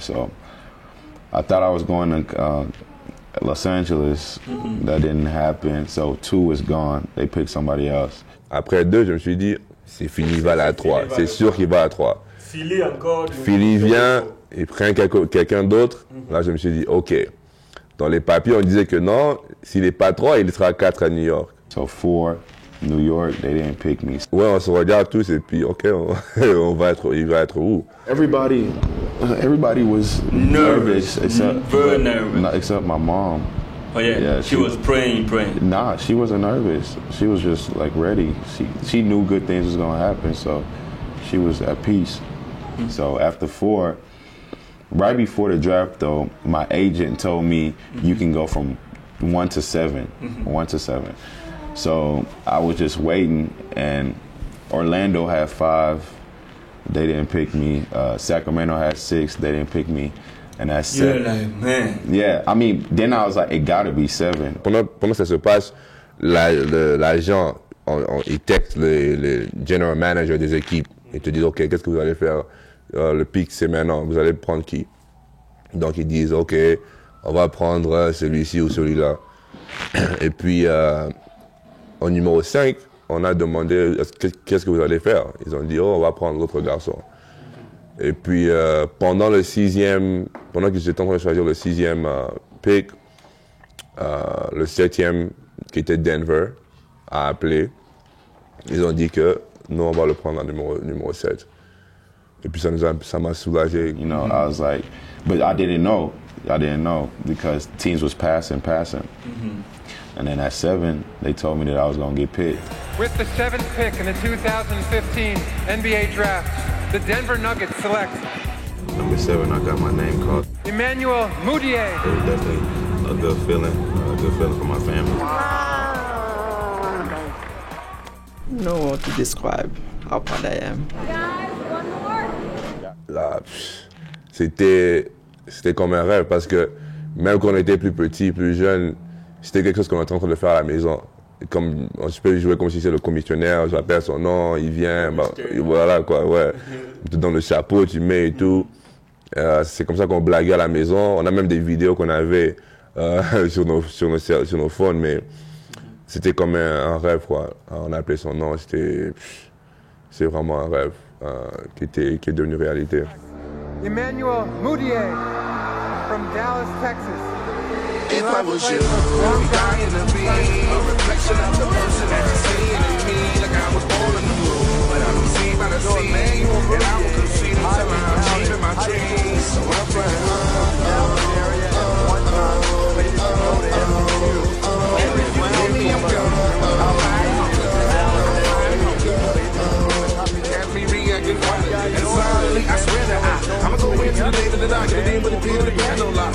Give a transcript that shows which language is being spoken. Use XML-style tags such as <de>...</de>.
<en>So I thought I was going to Los Angeles. That didn't happen. So 2 was gone. They picked somebody else.</en> <fr>Après 2, je me suis dit, c'est fini, il va aller à 3. C'est sûr qu'il va à 3. Philly vient, il prend quelqu'un d'autre. Là, je me suis dit, OK. Dans les papiers, on disait que non, s'il n'est pas 3, il sera 4 à New York.</fr> <en>So 4, New York, they didn't pick me.</en> <fr>Ouais, on se regarde tous et puis, OK, il va être où?</fr> <en>Everybody was nervous except very nervous. Except my mom. Oh yeah, she was praying. Nah, she wasn't nervous. She was just like ready. She knew good things was gonna happen, so she was at peace. So after 4, right before the draft though, my agent told me you can go from 1 to 7, 1 to 7. So I was just waiting, and Orlando had 5. They didn't pick me. Sacramento had 6. They didn't pick me. And that's 7. You're like, man. Yeah, I mean, then I was like, it gotta be 7.</en> <fr>Pendant que ça se passe, l'agent, il texte le general manager des équipes. Il te dit, OK, qu'est-ce que vous allez faire? Le pick, c'est maintenant. Vous allez prendre qui? Donc, ils disent, OK, on va prendre celui-ci ou celui-là. Et puis, au numéro 5, on a demandé, qu'est-ce que vous allez faire? Ils ont dit, oh, on va prendre l'autre garçon. Et puis, pendant qu'ils étaient en train de choisir le 6e pick, le 7e, qui était Denver, a appelé. Ils ont dit que nous, on va le prendre en numéro 7. Et puis ça m'a soulagé.</fr> <en>You know, I was like, but I didn't know because teams was passing. And then at 7, they told me that I was going to get picked. With the 7th pick in the 2015 NBA Draft, the Denver Nuggets select Number 7, I got my name called. Emmanuel Mudiay. It was definitely a good feeling for my family. I don't know how to describe how proud I am.</en> <fr>Là, c'était comme un rêve parce que même quand on était plus petit, plus jeune, c'était quelque chose qu'on était en train de faire à la maison. Comme on peut jouer comme si c'était le commissionnaire, j'appelle son nom, il vient, bah, voilà quoi, ouais. Dans le chapeau, tu mets et tout. C'est comme ça qu'on blaguait à la maison. On a même des vidéos qu'on avait sur nos phones, mais c'était comme un rêve quoi. On a appelé son nom, c'est vraiment un rêve qui est devenu réalité.</fr> <en>Emmanuel Mudiay from Dallas, Texas. If I was you, I'd be dying to be a reflection of the person that you're seeing in me. Like I was born in the blue, but I'm seen by the sea, and I will concede until I'm achieving my dreams. So I'm flying I swear that I'ma go into the day to the dock, get it in with the beat of the piano lock.</en>